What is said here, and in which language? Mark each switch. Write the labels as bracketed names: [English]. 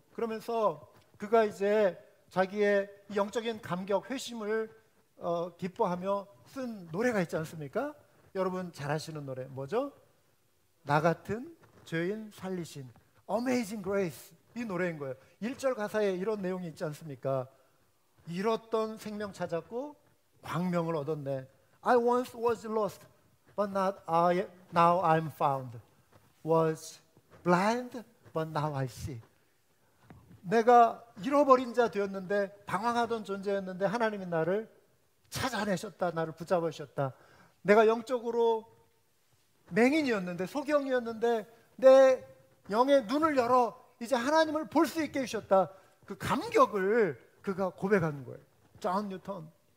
[Korean] 그러면서 그가 이제 자기의 영적인 감격, 회심을 기뻐하며 쓴 노래가 있지 않습니까? 여러분 잘 아시는 노래 뭐죠? 나 같은 죄인 살리신 Amazing Grace, 이 노래인 거예요. 1절 가사에 이런 내용이 있지 않습니까? 잃었던 생명 찾았고 광명을 얻었네. [English] I once was lost, but now I'm found. Was blind, but now I see. [Korean] 내가 잃어버린 자 되었는데, 방황하던 존재였는데 하나님이 나를 찾아내셨다. 나를 붙잡으셨다. 내가 영적으로 맹인이었는데, 소경이었는데 내 영의 눈을 열어 이제 하나님을 볼 수 있게 해주셨다. 그 감격을 그가 고백하는 거예요. 존 뉴턴.